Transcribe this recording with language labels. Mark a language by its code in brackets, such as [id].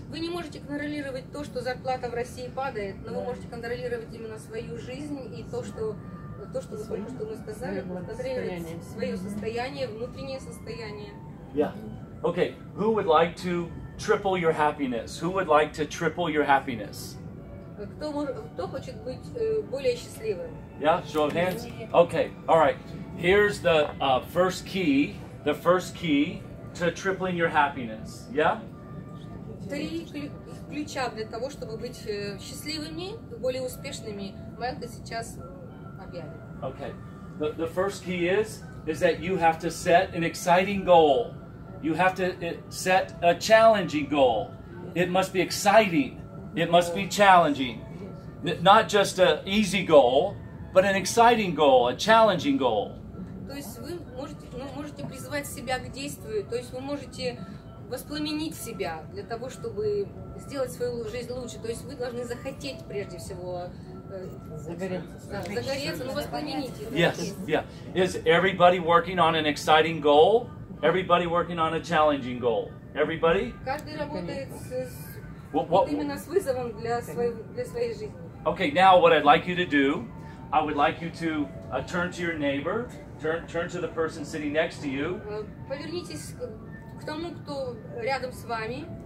[ru] Вы не можете контролировать то, что зарплата в России падает, но вы можете контролировать именно свою жизнь и то, что вы только что мы сказали, контролировать свое состояние, внутреннее состояние. [en] Yeah. Okay. Who would like to triple your happiness? Who would like to triple your happiness? [ru] Кто хочет быть более счастливым? [en] Yeah, show of hands. Okay, all right. Here's the first key to tripling your happiness. Yeah? [ru] 3 ключа для того, чтобы быть счастливыми, более успешными. Майкл сейчас объявит. [en] Okay. The first key is that you have to set an exciting goal. You have to set a challenging goal. It must be exciting. It must be challenging. Not just an easy goal, but an exciting goal, a challenging goal. [ru] То есть вы можете призвать себя к действию, то есть вы можете воспламенить себя для того, чтобы сделать свою жизнь лучше. То есть вы должны захотеть прежде всего загореться, но воспламенить. [en] Yes, yeah. Is everybody working on an exciting goal? Everybody working on a challenging goal? Everybody? [ru] Каждый работает именно с вызовом для своей жизни. [en] Okay, now what I'd like you to do, I would like you to turn to your neighbor, turn to the person sitting next to you. [ru] Повернитесь к тому, кто рядом с вами.